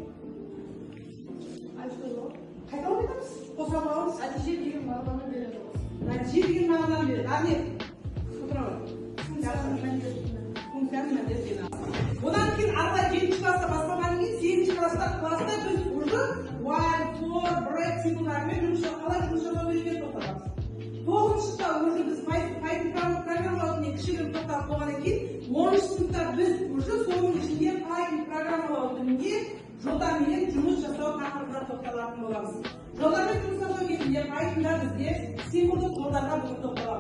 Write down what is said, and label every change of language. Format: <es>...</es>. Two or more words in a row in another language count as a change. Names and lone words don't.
<kk>Қайда оқитамыз? Қоса аламыз. Нәтиже деген мағынаны береді. Нәтиже деген мағынаны береді. Не? Отыра Функцияның мәндері. Функцияның мәндері деген. Одан кейін арқылай 7-ші класста бастағаннан кейін 8-ші класста біз уже while, for, break символдарымен қалай жұмыс жасау керектігін тоқтатамыз. 9-ші сыныпта уже біз Python программалаудың кішігірім тоқталып болғаннан кейін 10-ші сыныпта біз уже соның ішінде Python программалау тілінде жолдармен жұмыс жасау тақырыбына тоқталатын боламыз. Жолдармен жұмыс жасау кезінде Pythonда бізде символдық жолдарға бүгін тоқталамыз.</kk>